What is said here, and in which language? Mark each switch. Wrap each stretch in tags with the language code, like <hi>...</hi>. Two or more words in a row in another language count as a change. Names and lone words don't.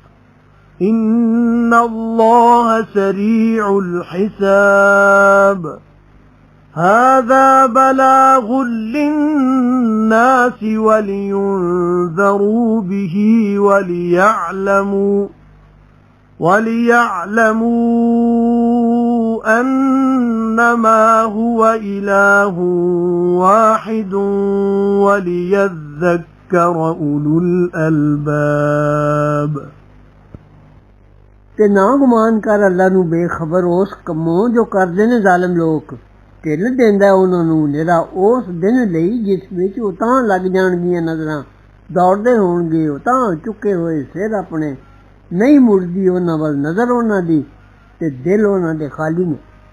<ar>إن الله سريع الحساب هذا بلاغ للناس ولينذروا به وليعلموا أنما هو إله واحد وليذكر أولو الألباب</ar> <pa>ਤੇ ਨਾ ਗੁਮਾਨ ਕਰ ਅੱਲਾ ਨੂੰ ਬੇਖਬਰ ਉਸ ਕੰਮੋਂ ਜੋ ਕਰਦੇ ਨੇ ਜ਼ਾਲਮ ਲੋਕ ਢਿੱਲ ਦਿੰਦਾ ਉਹਨਾਂ ਨੂੰ ਨਿਰਾ ਉਸ ਦਿਨ ਲਈ ਜਿਸ ਵਿੱਚ ਉਹ ਤਾਂ ਲੱਗ ਜਾਣਗੀਆਂ ਨਜ਼ਰਾਂ ਦੌੜਦੇ ਹੋਣਗੇ ਉਹ ਤਾਂ ਚੁੱਕੇ ਹੋਏ ਸਿਰ ਆਪਣੇ ਨਹੀਂ ਮੁੜਦੀ ਉਹਨਾਂ ਵੱਲ ਨਜ਼ਰ ਉਹਨਾਂ ਦੀ ਤੇ ਦਿਲ ਉਹਨਾਂ ਦੇ ਖਾਲੀ ਨੇ</pa>